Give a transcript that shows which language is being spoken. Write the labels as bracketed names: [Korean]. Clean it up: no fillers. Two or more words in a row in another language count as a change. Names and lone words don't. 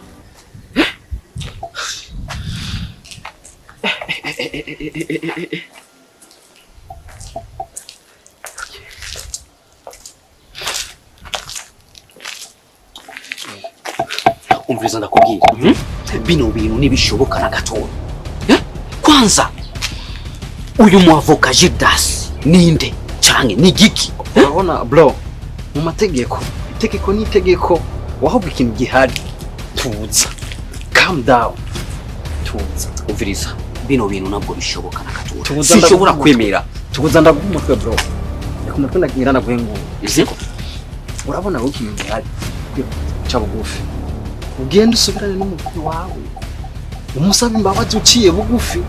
[Rundi] Umviriza ndakubwira, bino bintu ntibishoboka na gatoya. Kwanza uyu muavoka Judas ninde canke ni giki? Urabona bro, mu mategeko itegeko ni itegeko, wahubwo ikintu gihari tuza. [English] Calm down. [Rundi] Tuza. Umviriza, bino bintu nabwo bishoboka na gatoya. Sinshobora kwemera. Tuza ndaguha umutwe bro. Reka umutwe ndagira naguhengu. Iziko. Urabona aho ikintu gihari cya bugufi. Ugenda usubirane n'umukuru wawe. Umusaba imbabazi uciye bugufi.